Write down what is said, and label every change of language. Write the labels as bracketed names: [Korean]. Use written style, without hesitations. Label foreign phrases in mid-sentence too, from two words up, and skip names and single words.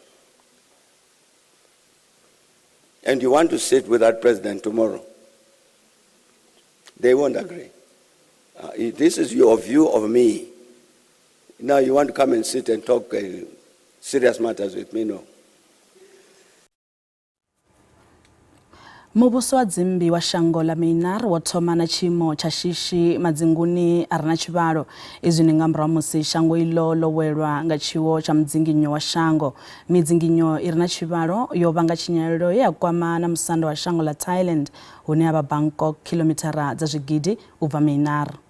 [English] And you want to sit with that president tomorrow. They won't agree. This is your view of me. Now you want to come and sit and talk serious matters with me? No. [Venda] Muvhuso wa dzimbi wa shango la Mainar wo thoma na tshimo tsha shishi madzinguni a re na tshivhalo izwi ndi nga murahu musi shango ilo lo welwa nga tshiwo tsha mudzinginyo wa shango. Midzinginyo i re na tshivhalo yo vhanga tshinyalelo ya kwama na musanda wa shango la Thailand hune ha vha Bangkok kilomithara dza zwigidi u bva Mainar.